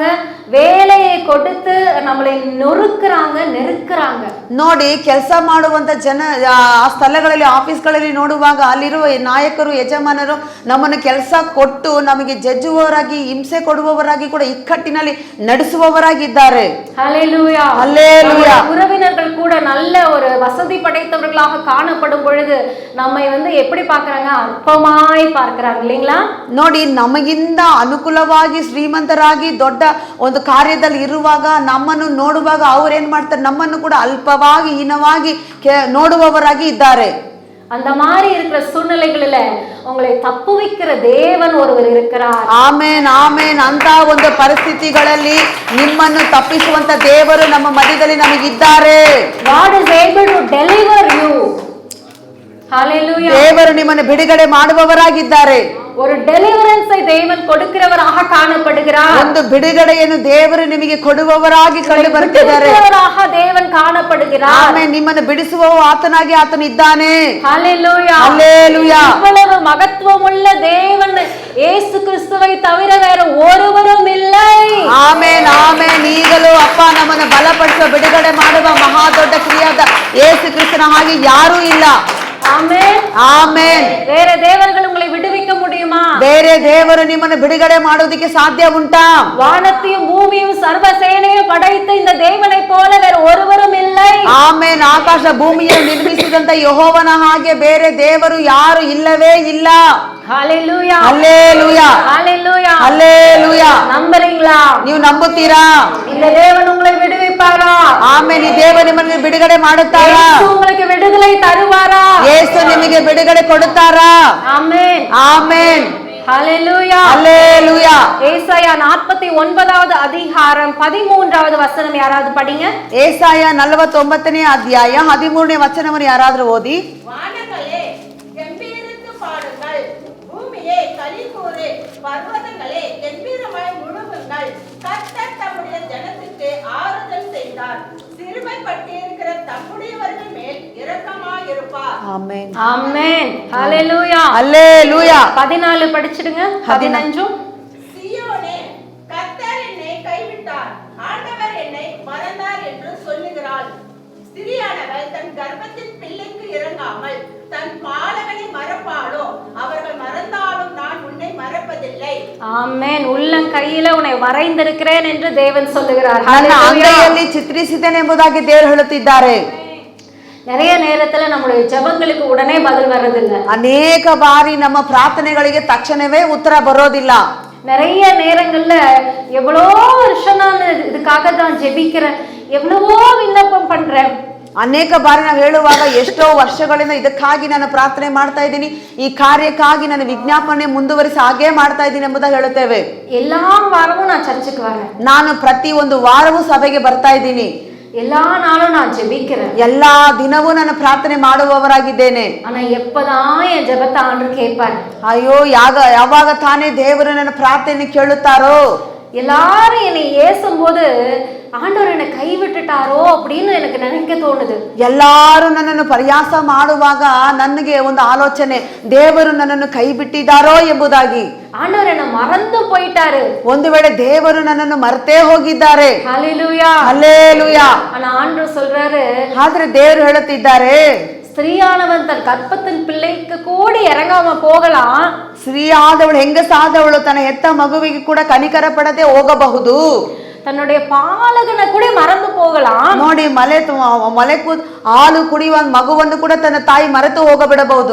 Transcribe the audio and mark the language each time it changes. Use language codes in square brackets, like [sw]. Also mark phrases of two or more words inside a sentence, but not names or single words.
[ta] வேலையை கொடுத்து நம்மளை நொறுக்குறாங்க, நெருக்குறாங்க. [kn] ನೋಡಿ, ಕೆಲಸ ಮಾಡುವಂತ ಜನ ಆ ಸ್ಥಳಗಳಲ್ಲಿ ಆಫೀಸ್ಗಳಲ್ಲಿ ನೋಡುವಾಗ ಅಲ್ಲಿರುವ ನಾಯಕರು ಯಜಮಾನರು ನಮ್ಮನ್ನು ಕೆಲಸ ಕೊಟ್ಟು ನಮಗೆ ಜಜ್ಜುವವರಾಗಿ ಹಿಂಸೆ ಕೊಡುವವರಾಗಿ ಕೂಡ ಇಕ್ಕಟ್ಟಿನಲ್ಲಿ ನಡೆಸುವವರಾಗಿದ್ದಾರೆ. [ta] ஹல்லேலூயா. ஹல்லேலூயா. உறவினர்கள் கூட நல்ல ஒரு வசதி படைத்தவர்களாக காணப்படும் பொழுது நம்மை எப்படி பார்க்கறாங்க? அற்பமாய் பார்க்கறாங்க இல்லைங்களா? [kn] ನೋಡಿ, ನಮಗಿಂತ ಅನುಕೂಲವಾಗಿ ಶ್ರೀಮಂತರಾಗಿ ದೊಡ್ಡ ಒಂದು ಕಾರ್ಯದಲ್ಲಿ ಇರುವಾಗ ನಮ್ಮನ್ನು ನೋಡುವಾಗ ಅವ್ರೇನ್ ಮಾಡ್ತಾರೆ? ನಮ್ಮನ್ನು ಕೂಡ ಅಲ್ಪವಾಗಿ ಹೀನವಾಗಿ ನೋಡುವವರಾಗಿ ಇದ್ದಾರೆ. [ta] அந்த மாதிரி இருக்கிற சூழ்நிலைகளில உங்களை தப்புவிக்கிற தேவன் ஒருவர் இருக்கிறார். [kn] ಆಮೆನ್, ಆಮೆನ್. ಅಂತ ಒಂದು ಪರಿಸ್ಥಿತಿಗಳಲ್ಲಿ ನಿಮ್ಮನ್ನು ತಪ್ಪಿಸುವಂತ ದೇವರು ನಮ್ಮ ಮಧ್ಯದಲ್ಲಿ ನಮಗಿದ್ದಾರೆ. [en] God is able to deliver you. Hallelujah. [kn] ದೇವರು ನಿಮ್ಮನ್ನು ಬಿಡುಗಡೆ ಮಾಡುವವರಾಗಿದ್ದಾರೆ. [ta] ஒரு டெலிவரன்ஸை தேவன் கொடுக்கிறவராக காணப்படுகிறார். [kn] ಒಂದು ಬಿಡುಗಡೆಯನ್ನು ದೇವರು ನಿಮಗೆ ಕೊಡುವವರಾಗಿ ಕಂಡು ಬರ್ತಿದ್ದಾರೆ. [ta] தேவன் காணப்படுகிறார். [kn] ಆಮೆನ್. ನಿಮ್ಮನ್ನು ಬಿಡಿಸುವವ ಆತನಾಗಿ ಆತನಿದ್ದಾನೆ. [ta] ஹல்லேலூயா. ஹல்லேலூயா. இவ்வளவு மகத்துவமுள்ள தேவன் இயேசு கிறிஸ்துவை தவிர வேற ஒருவரும் இல்லை. [kn] ಆಮೆನ್, ಆಮೆನ್. ಈಗಲೂ ಅಪ್ಪ ನಮ್ಮನ್ನು ಬಲಪಡಿಸುವ ಬಿಡುಗಡೆ ಮಾಡುವ ಮಹಾ ದೊಡ್ಡ ಕ್ರಿಯಾದ ಯೇಸು ಕ್ರಿಸ್ತನ ಹಾಗೆ ಯಾರೂ ಇಲ್ಲ. [ta] ஆமென், [kn] ಆಮೆನ್. [ta] வேற தேவர்கள் உங்களை விடுவிக்க முடியுமா? [kn] ಬೇರೆ ದೇವರು ನಿಮ್ಮನ್ನು ಬಿಡುಗಡೆ ಮಾಡೋದಕ್ಕೆ ಸಾಧ್ಯ ಉಂಟಾ? [ta] வானத்தையும் பூமியும் சர்வ சேனையும் படைத்த இந்த தேவனை போல வேற ஒருவரும் இல்லை. [kn] ಆಮೆನ್. ಆಕಾಶ ಭೂಮಿಯನ್ನು ನಿರ್ಮಿಸಿದಂತ ಯೆಹೋವನ ಹಾಗೆ ಬೇರೆ ದೇವರು ಯಾರು ಇಲ್ಲವೇ ಇಲ್ಲ. [ta] ஹல்லேலூயா. ஹல்லேலூயா. ஹல்லேலூயா. ஹல்லேலூயா. நம்புறீங்களா? [kn] ನೀವು ನಂಬುತ್ತೀರಾ? [ta] இந்த தேவன் உங்களை விடுவிப்பாரா? [kn] ಆಮೆನ್. ಈ ದೇವರು ನಿಮ್ಮನ್ನು ಬಿಡುಗಡೆ ಮಾಡುತ್ತಾರಾ? [ta] ಯೇಸು உங்களுக்கு விடுதலை தருவாரா? [kn] ಯೇಸು ನಿಮಗೆ ಬಿಡುಗಡೆ ಕೊಡುತ್ತಾರಾ? [ta] ஆமென், [kn] ಆಮೆನ್. [ta] ஹல்லேலூயா. ஹல்லேலூயா. ஏசாயா 49வது அதிகாரம் 13வது வசனம் யாராவது படிங்க. [kn] ಏಸಾಯ 49ನೇ ಅಧ್ಯಾಯ 13ನೇ ವಚನವನ್ನು ಯಾರಾದರೂ ಓದಿ. [ta] வானங்களே கம்பீரித்து பாடுங்கள், பூமியே களிகூரு, பர்வதங்களே கம்பீரமாய் முழுங்குங்கள். கர்த்தர் தம்முடைய ஜனத்துக்கு ஆறுதல் செய்தார், சிறுமைப்பட்டிருக்கிற தம்முடையவர்கள் மேல் இரக்கமாயிருப்பார். ஆமென், ஆமென். ஹல்லேலூயா. ஹல்லேலூயா. 14 படிச்சிடுங்க. 15. சீயோனே, கர்த்தர் என்னை கைவிட்டார், ஆண்டவர் என்னை மறந்தார் என்று சொல்லுகிறாள். ஸ்திரியானவள் தன் கர்ப்பத்தின் பிள்ளைக்கு இறங்காமல் தன் பாலகனை மறப்பாளோ? அவர்கள் மறந்தாலும் நான் உன்னை மறப்பதில்லை. ஆமென். உள்ளங்கையில உன்னை வரைந்திருக்கிறேன் என்று தேவன் சொல்லுகிறார். [kn] ನನ್ನ [ta] ஹல்லேலூயா. [kn] ಅಂಗೈಯಲ್ಲಿ ಚಿತ್ರಿಸಿದ್ದೇನೆ ಎಂಬುದಾಗಿ ದೇವರು ಹೇಳುತ್ತಿದ್ದಾರೆ. [ta] நிறைய நேரத்துல நம்மளுடைய ஜெபங்களுக்கு உடனே பதில் வர்றதில்ல. [kn] ಅನೇಕ ಬಾರಿ ನಮ್ಮ ಪ್ರಾರ್ಥನೆಗಳಿಗೆ ತಕ್ಷಣವೇ ಉತ್ತರ ಬರೋದಿಲ್ಲ. [ta] நிறைய நேரங்கள்ல எவ்வளோ வருஷம் நான் இதுக்காக தான் ஜெபிக்கிறேன், எவ்வளவோ விண்ணப்பம் பண்றேன். [kn] ಅನೇಕ ಬಾರಿ ನಾವು ಹೇಳುವಾಗ ಎಷ್ಟೋ ವರ್ಷಗಳಿಂದ ಇದಕ್ಕಾಗಿ ನಾನು ಪ್ರಾರ್ಥನೆ ಮಾಡ್ತಾ ಇದ್ದೀನಿ, ಈ ಕಾರ್ಯಕ್ಕಾಗಿ ನಾನು ವಿಜ್ಞಾಪನೆ ಮುಂದುವರಿಸಿ ಹಾಗೇ ಮಾಡ್ತಾ ಇದ್ದೀನಿ ಎಂಬುದಾಗಿ ಹೇಳುತ್ತೇವೆ. [ta] எல்லா வாரமும் நான் சர்ச்சுக்கு வரேன், [kn] ನಾನು ಪ್ರತಿ ಒಂದು ವಾರವೂ ಸಭೆಗೆ ಬರ್ತಾ ಇದ್ದೀನಿ, [ta] எல்லா நாளும் நான் ஜெபிக்கிறேன், [kn] ಎಲ್ಲಾ ದಿನವೂ ನಾನು ಪ್ರಾರ್ಥನೆ ಮಾಡುವವರಾಗಿದ್ದೇನೆ. [ta] ஆனா எப்பதான் என் ஜெபத்தை ஆண்டவர் கேட்பாரு? [kn] ಅಯ್ಯೋ ಯಾವಾಗ ತಾನೇ ದೇವರು ನನ್ನ ಪ್ರಾರ್ಥನೆ ಕೇಳುತ್ತಾರೋ? [ta] எல்லாரும் என்னை ஏசும்போது ஆண்டவர் என்னை கைவிட்டுட்டாரோ அப்படின்னு எனக்கு நினைக்க தோணுது. [kn] ಎಲ್ಲಾರು ನನ್ನನ್ನು ಪರಿಹಾಸ ಮಾಡುವಾಗ ನನಗೆ ಒಂದು ಆಲೋಚನೆ, ದೇವರು ನನ್ನನ್ನು ಕೈ ಬಿಟ್ಟಿದ್ದಾರೋ ಎಂಬುದಾಗಿ. [ta] ஆண்டவர் என்னை மறந்து போயிட்டாரு, [kn] ಒಂದು ವೇಳೆ ದೇವರು ನನ್ನನ್ನು ಮರೆತೇ ಹೋಗಿದ್ದಾರೆ. [ta] ஹல்லேலூயா. [kn] ಹಲ್ಲೇಲೂಯಾ. [ta] ஆனா ஆண்டவர் சொல்றாரு, [kn] ಆದ್ರೆ ದೇವರು ಹೇಳುತ್ತಿದ್ದಾರೆ, [ta] ஸ்திரீயானவன் தன்ன ಗರ್ಭத்தின் பிள்ளைக்கு கூட இறங்காம போகலாம். [kn] ಸ್ತ್ರೀ ಆದವಳು ಹೆಂಗಸಾದವಳು ತನ್ನ ಹೆತ್ತ ಮಗುವಿಗೆ ಕೂಡ ಕನಿಕರ ಪಡದೆ ಹೋಗಬಹುದು. [ta] தன்னுடைய பாலகனை கூட ಮರೆತು போகலாம். [kn] ನೋಡಿ ಮಲೆ ಹಾಲು ಕುಡಿಯುವ ಮಗುವನ್ನು ಕೂಡ ತನ್ನ ತಾಯಿ ಮರೆತು ಹೋಗಬಿಡಬಹುದು.